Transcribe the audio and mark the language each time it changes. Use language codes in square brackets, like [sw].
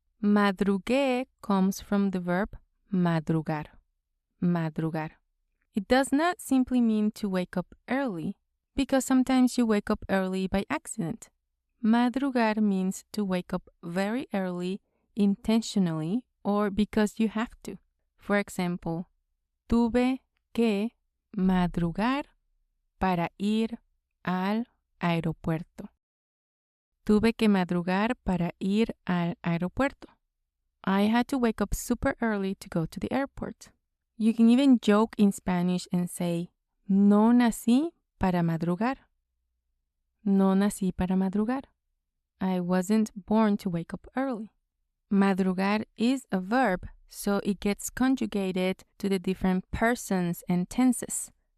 [en] Madrugué comes from the verb madrugar. Madrugar. It does not simply mean to wake up early, because sometimes you wake up early by accident. Madrugar means to wake up very early intentionally or because you have to. For example, [es] tuve que madrugar para ir al aeropuerto. Tuve que madrugar para ir al aeropuerto. [en] I had to wake up super early to go to the airport. You can even joke in Spanish and say, [es] no nací para madrugar. No nací para madrugar. [en] I wasn't born to wake up early. Madrugar is a verb, so it gets conjugated to the different persons and tenses.